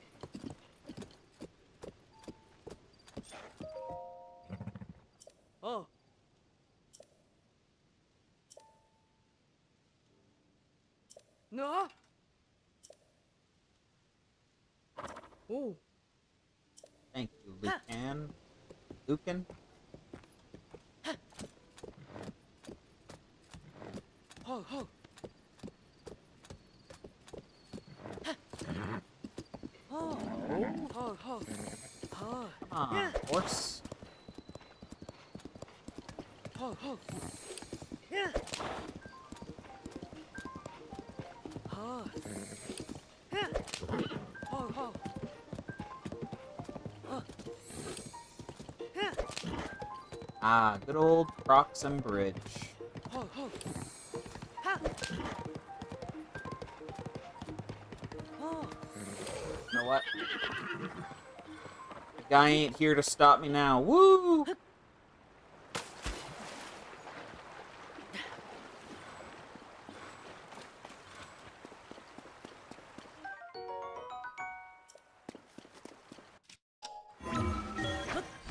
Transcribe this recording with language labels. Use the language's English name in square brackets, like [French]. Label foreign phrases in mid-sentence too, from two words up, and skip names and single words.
[English] Oh. No. Oh. Thank you, Lucan. Ho ho. Oh. Ho ho. Ho. Ah, horse. Ho ho. Yeah. Ho. Yeah. Ho ho. Ho. Yeah. Ah, good old Proxim Bridge. Ho ho. Ha. Oh. You know what? The guy ain't here to stop me now. Woo! Huh.